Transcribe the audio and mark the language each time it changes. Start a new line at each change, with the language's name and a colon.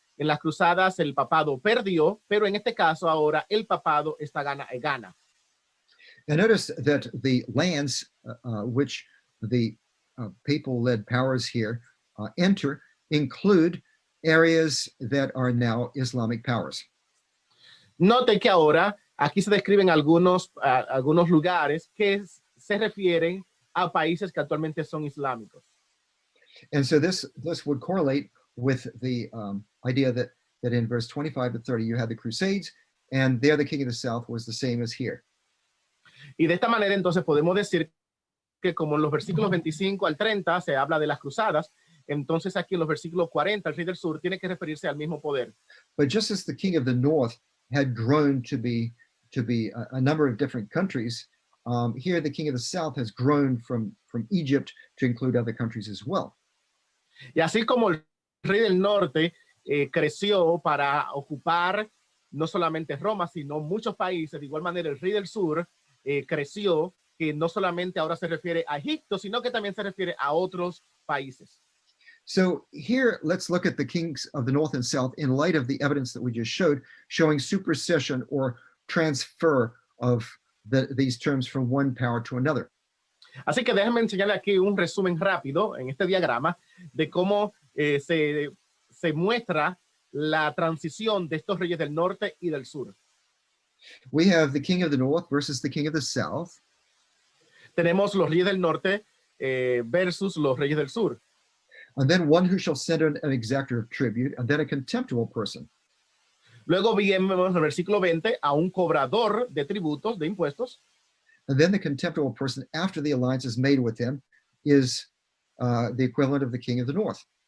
Spanish: En las cruzadas el papado perdió, pero en este caso ahora el papado está gana.
English: And notice that the lands which the papal-led powers here enter include areas that are now Islamic powers.
Spanish: Note que ahora aquí se describen algunos lugares que se refieren a países que actualmente son islámicos.
English: And so this would correlate with the idea that in verse 25 to 30 you had the Crusades, and there the king of the south was the same as here.
Spanish: Y de esta manera entonces podemos decir que como en los versículos 25 al 30 se habla de las cruzadas, entonces aquí en los versículos 40 el rey del sur tiene que referirse al mismo poder.
English: But just as the king of the north had grown to be a number of different countries, here the king of the south has grown from Egypt to include other countries as well.
Spanish: Y así como el rey del norte creció para ocupar no solamente Roma, sino muchos países, de igual manera el rey del sur creció, que no solamente ahora se refiere a Egipto, sino que también se refiere a otros países.
English: So here, let's look at the kings of the north and south in light of the evidence that we just showed, showing supersession or transfer of these terms from one power to another.
Spanish: Así que déjenme enseñarle aquí un resumen rápido en este diagrama de cómo se muestra la transición de estos reyes del norte y del sur.
English: We have the king of the north versus the king of the south.
Spanish: Tenemos los reyes del norte versus los reyes del sur.
English: And then one who shall send an exactor of tribute, and then a contemptible person.
Spanish: Luego vemos en el versículo 20 a un cobrador de tributos, de impuestos.
English: And then the contemptible person, after the alliance is made with him, is the equivalent of the king of the north.